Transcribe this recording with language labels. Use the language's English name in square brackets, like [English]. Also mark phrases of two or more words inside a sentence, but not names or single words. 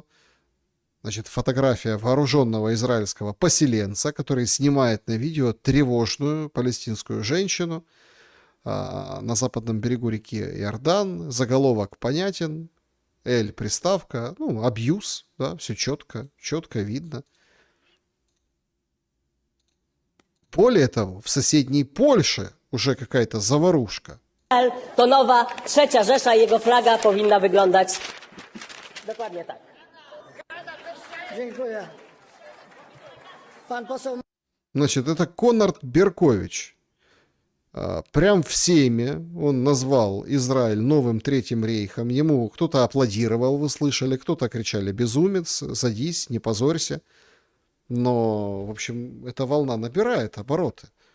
[Russian] Значит, фотография вооруженного израильского поселенца, который снимает на видео тревожную палестинскую женщину на западном берегу реки Иордан. Заголовок понятен. Эль приставка. Ну, абьюз. Да, все четко видно. Более того, в соседней Польше уже какая-то заварушка. [Polish] To nowa trzecia Rzesza i jego flaga powinna wyglądać dokładnie tak. Dziękuję. Pan poseł... [Russian] Значит, это Конрад Беркович. Прям в Сейме он назвал Израиль новым Третьим рейхом. Ему кто-то аплодировал, вы слышали, кто-то кричали: безумец, садись, не позорься. Но, в общем, эта волна набирает обороты.